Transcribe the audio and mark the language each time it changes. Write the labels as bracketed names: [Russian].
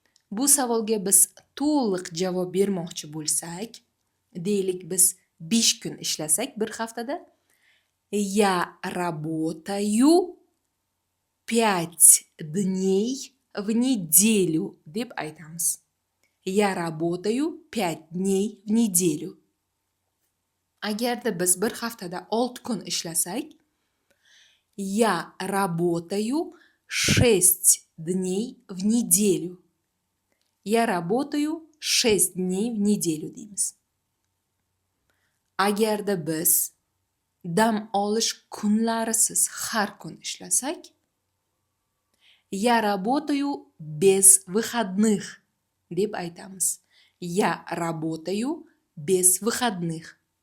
[Uzbek] Bu savolga biz to'liq javob bermoqchi bo'lsak, deylik biz 5 kun ishlasak bir haftada, [Russian] я работаю 5 дней в неделю [Uzbek] deb aytamiz. [Russian] Я работаю 5 дней в неделю. [Uzbek] Agarda biz bir haftada 6 kun ishlasak, [Russian] я работаю 6 дней в неделю. Я работаю 6 дней в неделю [Uzbek] deymiz. Agarda biz dam olish kunlarisiz har kun ishlasak, [Russian] я работаю без выходных [Uzbek] deb aytamiz. [Russian] Я работаю без выходных.